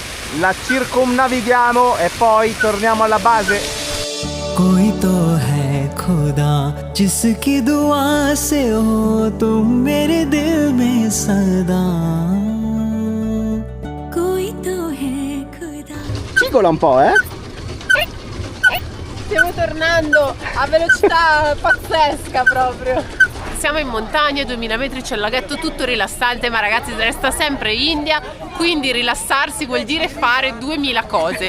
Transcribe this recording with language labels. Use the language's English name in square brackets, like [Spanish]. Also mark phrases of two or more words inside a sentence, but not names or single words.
[Italian] la circumnavighiamo e poi torniamo alla base. [Hindi] कोई तो है खुदा जिसकी दुआ से हो तुम मेरे दिल में सदा कोई तो है खुदा. [Italian] Cigola un po', eh? Stiamo tornando a velocità pazzesca proprio. Siamo in montagna, 2000 metri, c'è il laghetto, tutto rilassante, ma ragazzi resta sempre India, quindi rilassarsi vuol dire fare 2000 cose.